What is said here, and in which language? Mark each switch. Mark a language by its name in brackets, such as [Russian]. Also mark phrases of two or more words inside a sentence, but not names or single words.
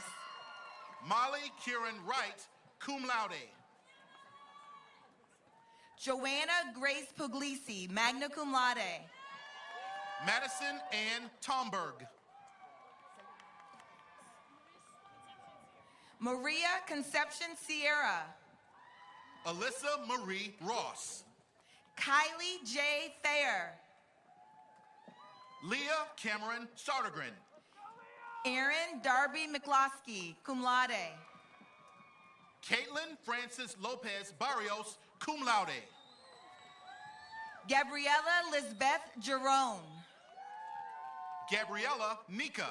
[English] Molly Kieran Wright, [Latin] cum laude. [English] Joanna Grace Puglisi, [Latin] magna cum laude. [English] Madison Ann Tomberg. Maria Conception Sierra. Alyssa Marie Ross. Kylie J. Thayer. Leah Cameron Sartegren. Aaron Darby McCloskey, [Latin] cum laude. [English] Caitlin Francis Lopez Barrios, [Latin] cum laude. [English] Gabriella Lisbeth Jerome. Gabriella Nika.